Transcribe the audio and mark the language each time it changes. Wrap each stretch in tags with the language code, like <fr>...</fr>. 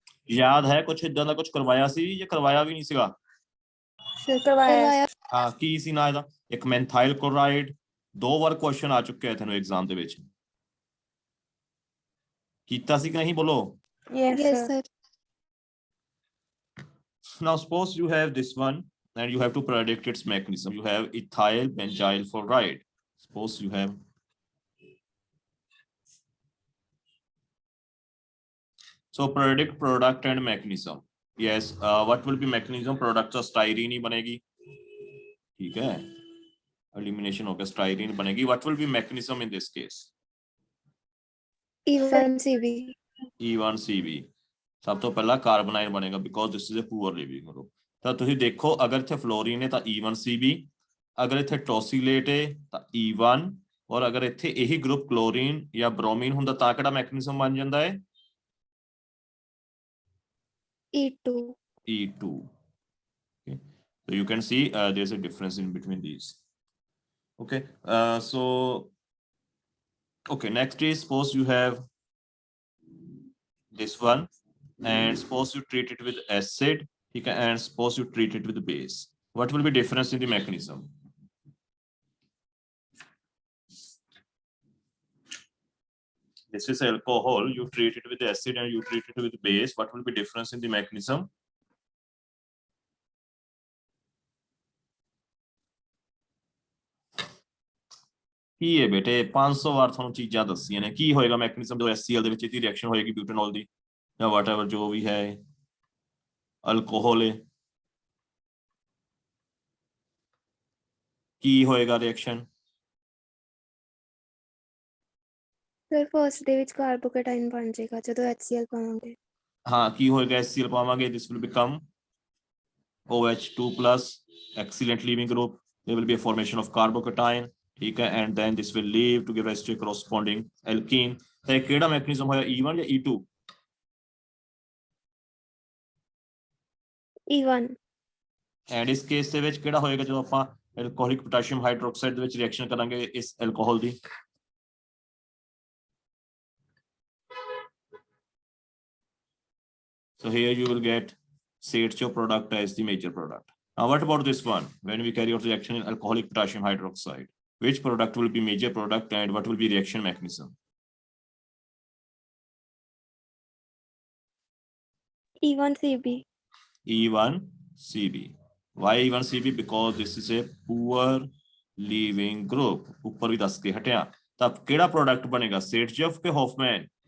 <pa>ਯਾਦ ਹੈ ਕੁਛ ਇਦਾਂ ਦਾ ਕੁਝ ਕਰਵਾਇਆ ਸੀ ਜਾਂ ਕਰਵਾਇਆ ਵੀ ਨਹੀਂ ਸੀਗਾ? Sir, ਕਰਵਾਇਆ। ਹਾਂ, ਕੀ ਸੀ ਨਾ ਇਹਦਾ? ਇੱਕ ਮੈਂਥਾਈਲ ਕਲੋਰਾਈਡ, 2 ਵਾਰ ਕੁਐਸਚਨ ਆ ਚੁੱਕਿਆ ਹੈ ਤੁਹਾਨੂੰ ਐਗਜ਼ਾਮ ਦੇ ਵਿੱਚ, ਕੀਤਾ ਸੀ ਕਿ ਨਹੀਂ, ਬੋਲੋ।</pa> <en>Yes, Yes, sir. sir. Now suppose you have this one and you have to predict its mechanism. You have ethyl benzyl fluoride. Suppose you have so predict product and mechanism. Yes, what will be mechanism? Product of styrene</en> <hi>ही बनेगी, ठीक है, elimination हो गया, styrene बनेगी।</hi> <en>What will be mechanism in this case? E1CB. E1CB,</en> <pa>ਸਭ ਤੋਂ ਪਹਿਲਾਂ ਕਾਰਬਨਾਈਨ ਬਣੇਗਾ</pa> <en>because this is a poor living group।</en> <pa>ਤਾਂ ਤੁਸੀਂ ਦੇਖੋ ਅਗਰ ਇੱਥੇ ਫਲੋਰੀਨ ਹੈ ਤਾਂ E1CB, ਅਗਰ ਇੱਥੇ ਟੋਸੀਲੇਟ ਹੈ ਤਾਂ E1, ਔਰ ਅਗਰ ਇੱਥੇ ਇਹੀ ਗਰੁੱਪ ਕਲੋਰੀਨ ਜਾਂ ਬ੍ਰੋਮੀਨ ਹੁੰਦਾ ਤਾਂ ਕਿਹੜਾ ਮੈਕੈਨਿਜ਼ਮ ਬਣ ਜਾਂਦਾ ਹੈ?</pa> <en>E2. E2। Okay, so you can see there's a difference in between these। Okay, so okay, next is suppose you have this one, and suppose you treat it with acid,</en> <hi>ठीक है,</hi> <en>and suppose you treat it with base. What will be difference in the mechanism? This is alcohol, you treat it with acid and you treat it with base. What will be difference in the mechanism?</en> <pa>ਕੀ ਹੈ ਬੇਟੇ 500 ਵਾਰ ਤੁਹਾਨੂੰ ਚੀਜ਼ਾਂ ਦੱਸੀਆਂ ਨੇ ਕੀ ਹੋਏਗਾ mechanism ਜੋ HCl ਦੇ ਵਿੱਚ ਇਹਦੀ ਰਿਐਕਸ਼ਨ ਹੋਏਗੀ ਬਿਊਟੇਨੋਲ ਦੀ ਜਾਂ ਵਾਟਐਵਰ ਜੋ ਵੀ ਹੈ ਅਲਕੋਹਲ ਹੈ ਕੀ ਹੋਏਗਾ ਰਿਐਕਸ਼ਨ ਸਰ ਫਰਸਟ ਦੇ ਵਿੱਚ ਕਾਰਬੋਕੇਟਾਈਨ ਬਣ ਜਾਏਗਾ ਜਦੋਂ HCl ਪਾਵਾਂਗੇ ਹਾਂ ਕੀ ਹੋਏਗਾ HCl ਪਾਵਾਂਗੇ</pa> <en>this will become OH2 plus excellent leaving group there will be a formation of carbocation</en> <hi>ठीक है</hi> <en>and then this will leave to give rise to a corresponding alkene</en> <pa>ਤਾਂ ਕਿਹੜਾ ਮੈਕੈਨਿਜ਼ਮ ਹੋਇਆ E1 ਜਾਂ E2</pa> <en>E1</en> <pa>ਐਂਡ ਇਸ case ਦੇ ਵਿੱਚ ਕਿਹੜਾ ਹੋਏਗਾ ਜਦੋਂ ਆਪਾਂ ਐਲਕੋਹਲਿਕ ਪੋਟਾਸ਼ੀਅਮ ਹਾਈਡਰੋਕਸਾਈਡ ਦੇ ਵਿੱਚ ਰਿਐਕਸ਼ਨ ਕਰਾਂਗੇ ਇਸ alcohol ਦੀ</pa> <en>so here you will get CH2 product as the major product. Now what about this one when we carry out reaction in alcoholic potassium hydroxide, which product will be major product and what will be reaction mechanism? E1CB E1CB. Why E1CB? Because this is a poor leaving group.</en> <hi>ऊपर भी 10 के हटिया तब केड़ा product बनेगा सेटजेफ के Hoffmann</hi>